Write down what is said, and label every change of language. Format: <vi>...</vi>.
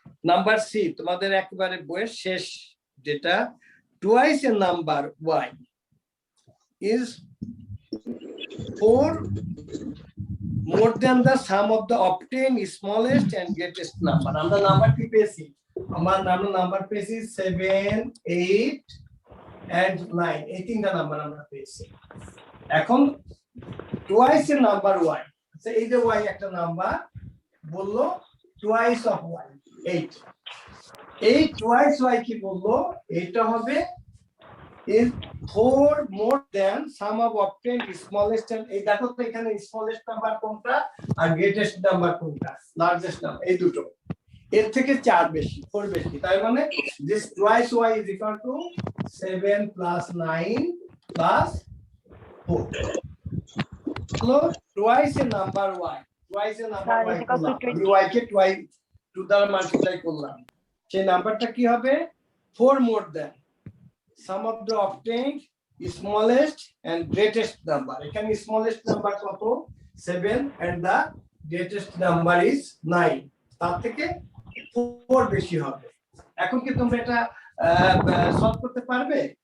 <bn>Number C, তোমাদের একেবারে বইয়ের শেষ, যেটা</bn> <en>twice a number y is 4 more than the sum of the obtained smallest and greatest number।</en> <bn>আমরা নাম্বার কি পেয়েছি? আমরা নাম্বার পেয়েছি 7 8 and 9। এই তিনটা নাম্বার আমরা পেয়েছি। এখন twice a number y, আচ্ছা এই যে y একটা নাম্বার বললো, twice of y 8। এই twice y কি বললো? এটা হবে</bn> <en>is 4 more than sum of obtained smallest and,</en> <bn>এই দেখো তো এখানে smallest নাম্বার কোনটা আর greatest নাম্বার কোনটা, লার্জেস্ট নাম্বার, এই দুটো। এর থেকে 4 বেশি 4 বেশি তার মানে</bn> <en>this twice y is equal to 7 plus 9 plus 4</en> <bn>হলো twice a number y twice a number y করলাম আমি y কে twice 2 দ্বারা মাল্টিপ্লাই করলাম সেই নাম্বারটা কি হবে</bn> <en>4 more than sum of the obtained smallest and greatest number</en> <bn>এখানে smallest number কত 7 and</bn> <en>the greatest number is 9</en> <bn>তার থেকে 4 বেশি হবে এখন কি তোমরা এটা সলভ করতে পারবে</bn>